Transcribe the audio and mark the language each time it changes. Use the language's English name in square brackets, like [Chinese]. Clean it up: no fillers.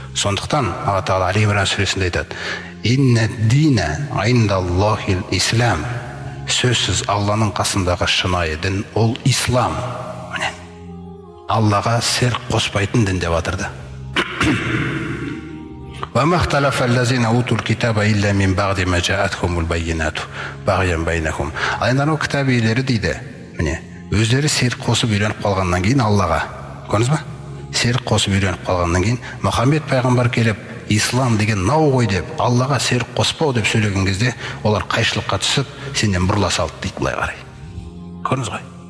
[Kazakh] Сондықтан Алла Тағала Али Имран сүресінде айтады: [Arabic] "Инна дина индаллахил ислам", [Kazakh] сөзсіз Алланың қасындағы шынайы дін ол ислам. Аллаға серік қоспайтын дін деп жатыр. [Arabic] وما اختلف الذين اوتوا الكتاب الا من بعد ما جاءتهم البينات بغيا بينهم. [Kazakh] Айнанау кітап иелері дейді, міне, өздері серік қосып үйреніп қалғаннан кейін Аллаға, көрдіңіз ба? Серік қосып үйреніп қалғаннан кейін Мұхаммед пайғамбар келіп, ислам деген нау ғой деп, Аллаға серік қоспау деп сөйлеген кезде, олар қайшылыққа түсіп, сенден бұрыла салды дейді, былай қарай. Көрдіңіз ғой?